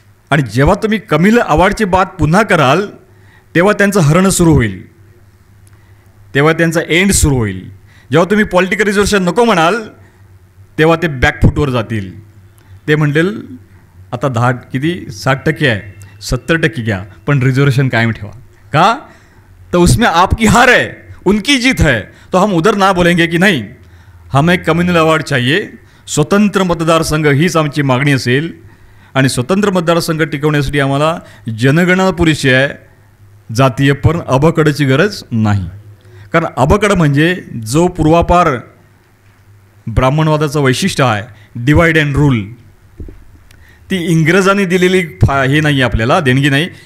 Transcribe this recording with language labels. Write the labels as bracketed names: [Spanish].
[Marathi] आणि जेव्हा तुम्ही कम्युनल अवॉर्डची बात पुन्हा कराल तेव्हा त्यांचं हरणं सुरू होईल, तेव्हा त्यांचा एंड सुरू होईल. जेव्हा तुम्ही पॉलिटिकल रिझर्वेशन नको म्हणाल तेव्हा ते बॅकफूटवर जातील. ते म्हणतील आता 60% आहे, 70% घ्या, पण रिझर्वेशन कायम ठेवा. का? [Hindi] तो उसमें आपकी हार है, उनकी जीत है. तो हम उधर ना बोलेंगे की नाही, हमें कम्युनल अवॉर्ड चाहिए. [Marathi] स्वतंत्र मतदारसंघ हीच आमची मागणी असेल. आणि स्वतंत्र मतदारसंघ टिकवण्यासाठी आम्हाला जनगणना पुरेशी आहे, जातीय पण अबकडची गरज नाही. कारण अबकड म्हणजे जो पूर्वापार ब्राह्मणवादाचं वैशिष्ट्य आहे, डिवाइड अँड रूल, ती इंग्रजांनी दिलेली हे नाही, आपल्याला देणगी नाही.